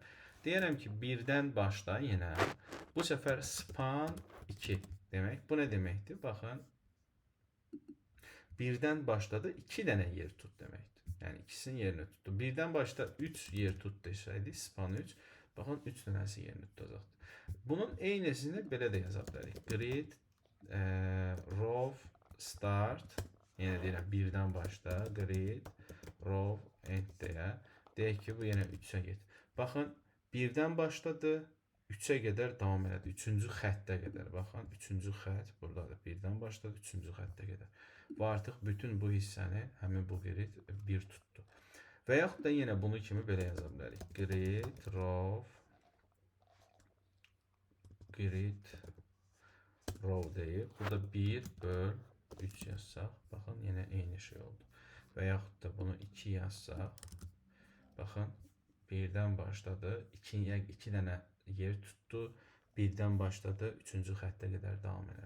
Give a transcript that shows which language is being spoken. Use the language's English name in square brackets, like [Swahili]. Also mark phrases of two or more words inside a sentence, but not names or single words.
[Azerbaijani] Deyərəm ki, birdən başla yenə, bu səfər span 2 demək, bu nə deməkdir? Baxın, birdən başladı, 2 dənə yer tut deməkdir. Yəni, ikisinin yerini tutdu. Birdən başla 3 yer tut desəydi, span 3, baxın, 3 dənəsi yerini tutacaqdır. Bunun eynisini belə də yaza bilərik. [English] Grid, row, start, [Azerbaijani] yenə deyirəm, birdən başla, [English] grid, row, end [Azerbaijani] deyə. Deyək ki, bu yenə 3-ə get. Baxın, birdən başladı, 3-ə qədər davam elədi. 3-cü xəttə qədər. Baxın, 3-cü xətt buradadır. Birdən başladı, 3-cü xəttə qədər. Və artıq bütün bu hissəni, həmin bu grid 1 tutdu. Və yaxud da yenə bunu kimi belə yaza bilərik. [English] Grid, row, grid, row [Azerbaijani] deyib. Burada 1 böl 3 yazsaq, baxın, yenə eyni şey oldu. Və yaxud da bunu 2 yazsaq, baxın, birdən başladı, 2 dənə yer tutdu, birdən başladı, 3-cü xəttə qədər davam elədi.